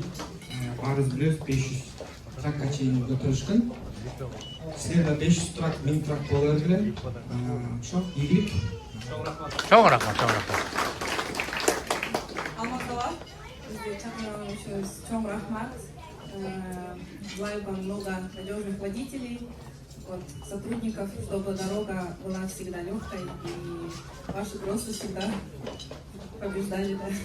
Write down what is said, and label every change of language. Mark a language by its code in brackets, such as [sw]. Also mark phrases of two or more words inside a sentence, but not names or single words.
[ky] Баарыбыз билебиз, 500 тракка чейин көтөрүшкөн. Силерде 500 трак, 1000 трак боло бергиле. Ошо ийгилик. Чоң рахмат. Алмазова, бизди чакырган үчүн чоң рахмат. [ru] Желаю вам много надежных водителей, сотрудников, чтобы дорога была всегда легкой и ваши кроссы всегда побеждали.